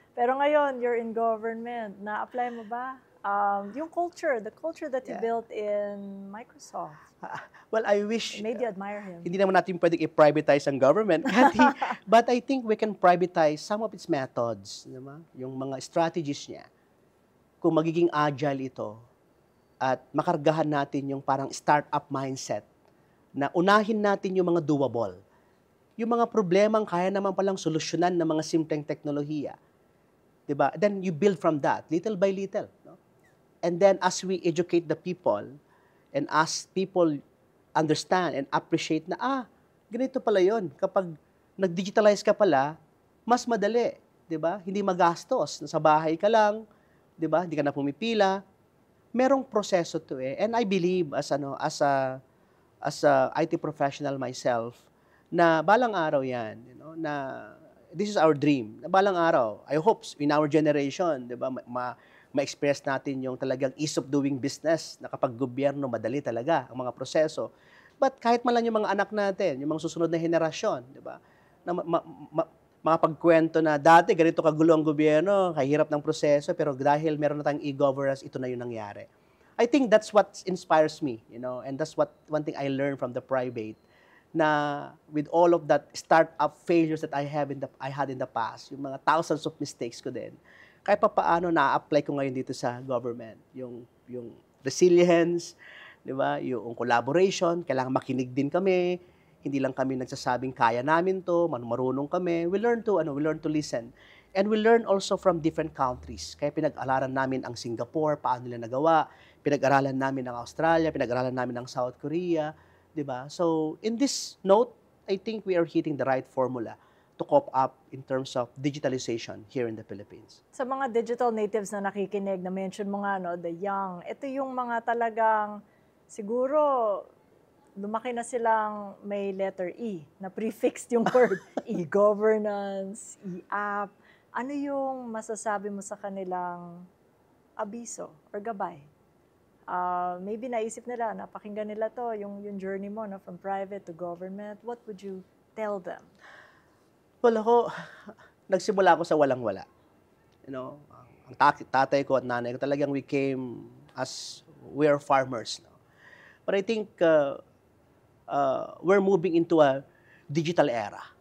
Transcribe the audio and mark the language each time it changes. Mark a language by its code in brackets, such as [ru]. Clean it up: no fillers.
[tl] Pero ngayon, [en] you're in government. [tl] Na-apply mo ba? [en] The culture that you built in Microsoft. Well, I wish... It made you admire him. [tl] Hindi naman natin pwedeng i-privatize ang government. [en] But I think we can privatize some of its methods. [tl] Diba? Yung mga strategies niya. Kung magiging agile ito, at makargahan natin yung parang startup mindset na unahin natin yung mga doable. Yung mga problemang kaya naman palang solusyonan ng mga simpleng teknolohiya. Diba? [en] Then you build from that, little by little. No? And then as we educate the people, and as people understand and appreciate [tl] na, ganito pala yun. Kapag nag-digitalize ka pala, mas madali. Diba? Hindi magastos. Nasa bahay ka lang, diba? Hindi ka na pumipila. Merong proseso to [en] and I believe as a IT professional myself [tl] na balang araw yan, [en] na this is our dream. [tl] Na balang araw, [en] I hope in our generation, [tl] 'di ba, ma-express natin yung talagang ease of doing business na kapag gobyerno madali talaga ang mga proseso. But kahit man lang yung mga anak natin, yung mga susunod na henerasyon, 'di ba? Na makapagkwento na dati ganito kagulo ang gobyerno, kahirap ng proseso, pero dahil meron na tayong e-governance, ito na yung nangyari. [en] I think that's what inspires me, and that's one thing I learned from the private, na with all of that startup failures that I had in the past, yung mga thousands of mistakes ko din, [tl] kahit pa paano na-apply ko ngayon dito sa government, yung resilience, di ba? Yung collaboration, kailangan makinig din kami. Hindi lang kami nagsasabing kaya namin to, marunong kami. [en] We learn to listen. And we learn also from different countries. [tl] Kaya pinag-aralan namin ang Singapore, paano nila nagawa. Pinag-aralan namin ang Australia, pinag-aralan namin ang South Korea. 'di ba? [en] So, in this note, I think we are hitting the right formula to cope up in terms of digitalization here in the Philippines. [tl] Sa mga digital natives na nakikinig, na-mention mo nga, no, the young, ito yung mga talagang siguro lumaki na silang may letter E na prefixed yung word. E-governance, e-app. Ano yung masasabi mo sa kanilang abiso or gabay? Maybe naisip nila, napakinggan nila to, yung journey mo, no, from private to government. [en] What would you tell them? [tl] Well, nagsimula ako sa walang-wala. [en] You know, [tl] ang tatay ko at nanay ko talagang [en] we came as we are farmers. No? But I think we're moving into a digital era.